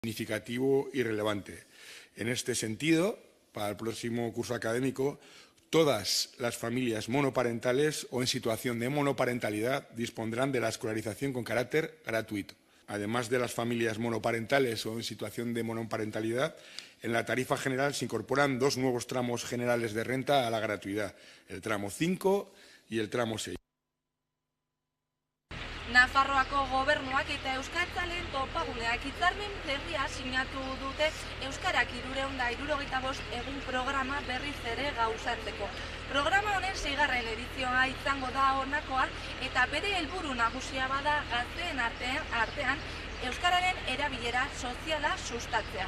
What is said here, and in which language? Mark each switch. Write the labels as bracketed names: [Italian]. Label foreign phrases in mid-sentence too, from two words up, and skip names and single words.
[Spanish] significativo y relevante. En este sentido, para el próximo curso académico, todas las familias monoparentales o en situación de monoparentalidad dispondrán de la escolarización con carácter gratuito. Además de las familias monoparentales o en situación de monoparentalidad, en la tarifa general se incorporan dos nuevos tramos generales de renta a la gratuidad, el tramo 5 y el tramo 6. [Basque] Nafarroako gobernuak eta euskaltzaleen topaguneak hitzarmen berria sinatu dute Euskarak 365 egun programa berriz ere gauzatzeko. Programa honen 6. edizioa izango da honakoa eta bere helburu nagusia bada gazteen artean euskararen erabilera soziala sustatzea.